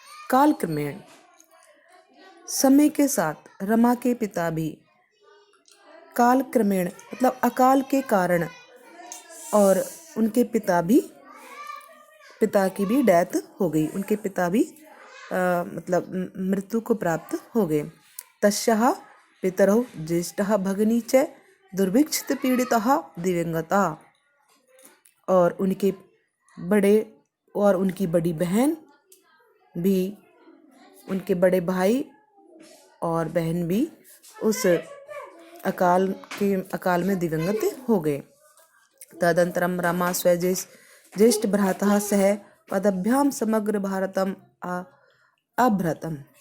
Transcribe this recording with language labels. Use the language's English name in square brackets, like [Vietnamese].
[Hindi] कालक्रमेण, समय के साथ रमा के पिता भी, कालक्रमेण मतलब अकाल के कारण, और उनके पिता की भी डेथ हो गई, उनके पिता भी मतलब मृत्यु को प्राप्त हो गए। [Sanskrit] तस्याः पितरौ ज्येष्ठः भगिनी च दुर्भिक्षित पीड़ितः दिवंगता, [Hindi] और उनके बड़े और उनकी बड़ी बहन भी, उनके बड़े भाई और बहन भी उस अकाल में दिवंगत हो गए। [Sanskrit] तदंतरम रमा ज्येष्ठ भ्राता सह पदभ्याम समग्र भारतम अभ्रतम।